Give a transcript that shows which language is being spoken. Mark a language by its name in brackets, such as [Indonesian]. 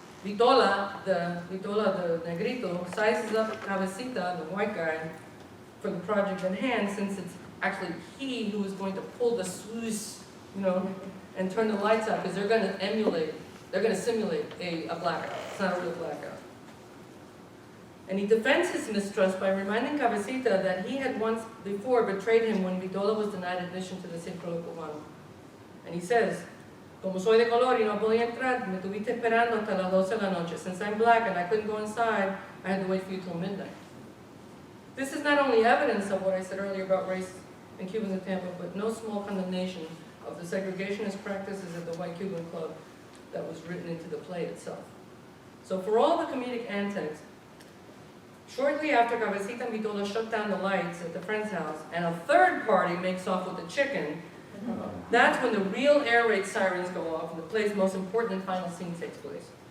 [English] Vitola, the negrito, sizes up Cabecita, the white guy, for the project in hand, since it's actually he who is going to pull the sluice, and turn the lights out, because they're going to simulate a blackout. It's not a real blackout. And he defends his mistrust by reminding Cabecita that he had once before betrayed him when Vitola was denied admission to the Círculo Cubano. And he says, [Spanish] como soy de color y no podía entrar, me tuviste esperando hasta las 12 de la noche. [English] Since I'm black and I couldn't go inside, I had to wait for you till midnight. This is not only evidence of what I said earlier about race in Cubans in Tampa, but no small condemnation of the segregationist practices at the White Cuban Club that was written into the play itself. So for all the comedic antics, shortly after Cabecita and Vitola shut down the lights at the friend's house, and a third party makes off with the chicken, that's when the real air raid sirens go off and the play's most important and final scene takes place.